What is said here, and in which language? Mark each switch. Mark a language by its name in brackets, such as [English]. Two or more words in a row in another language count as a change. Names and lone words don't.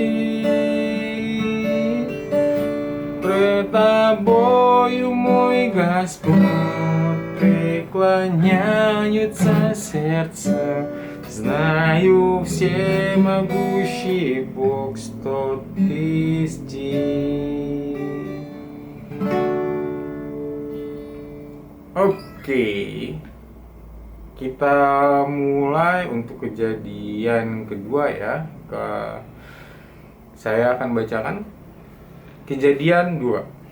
[Russian] здесь, пред тобою, мой Господь, преклоняются сердца, знаю, всемогущий Бог, что ты здесь. [Indonesian] Oke, kita mulai untuk kejadian kedua ya. Saya akan bacakan kejadian 2.